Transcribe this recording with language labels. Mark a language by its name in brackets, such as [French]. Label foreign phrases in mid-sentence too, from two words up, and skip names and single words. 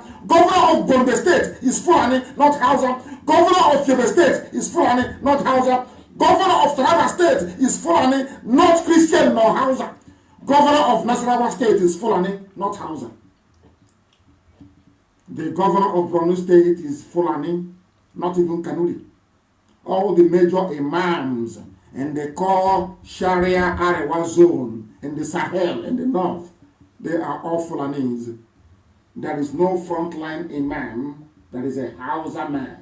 [English] Governor of Gombe State is Fulani, not Hausa. Governor of Yobe State is Fulani, not Hausa. Governor of Taraba State is Fulani, not Christian nor Hausa. Governor of Nasarawa State is Fulani, not Hausa. The governor of Borno State is Fulani, not even Kanuri. All the major imams in the core Sharia Arewa zone in the Sahel in the north, they are all Fulanis. There is no frontline imam that is a Hausa man.